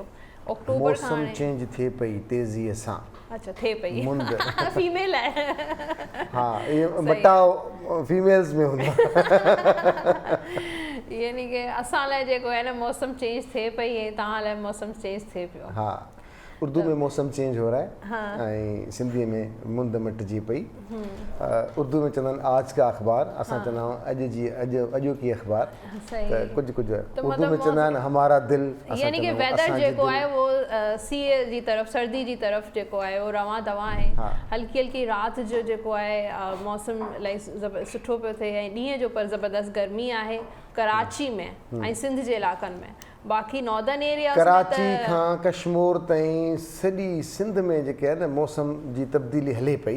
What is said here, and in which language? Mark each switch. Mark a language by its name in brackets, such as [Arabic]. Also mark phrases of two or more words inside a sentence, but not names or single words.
[Sindhi] अक्टूबर खां मौसम चेंज थिए पई तेज़ीअ सां। अच्छा, थिए पई मुंद फीमेल आहे। हा, इहे बटाव फीमेल्स में हूंदो यानी कि असां लाइ जेको आहे न मौसम चेंज थिए पई ऐं तव्हां लाइ मौसम चेंज थिए पियो। हा, उर्दू में [Urdu] موسم چینج ہو رہا ہے [Sindhi] ऐं सिंधीअ में मुंद मिटिजी पई। उर्दू में चवंदा आहिनि [Urdu] آج کا اخبار, [Sindhi] असां चवंदा आहियूं अॼोकी अख़बार। त कुझु उर्दू में चवंदा आहिनि [Urdu] ہمارا دل. [Sindhi] यानी कि वेदर जेको आहे उहो सीअ जी तरफ़, सर्दी जी तरफ़ जेको आहे उहो रवां दवा आहे। हल्की हल्की राति जो जेको आहे मौसम इलाही सुठो पियो थिए ऐं ॾींहं जो पर ज़बरदस्त गर्मी आहे कराची में ऐं सिंध जे इलाइक़नि में। [English] बाक़ी northern area [Sindhi] कराची खां कश्मीर ताईं सॼी सिंध में जेके आहे न मौसम जी तब्दीली हले पई।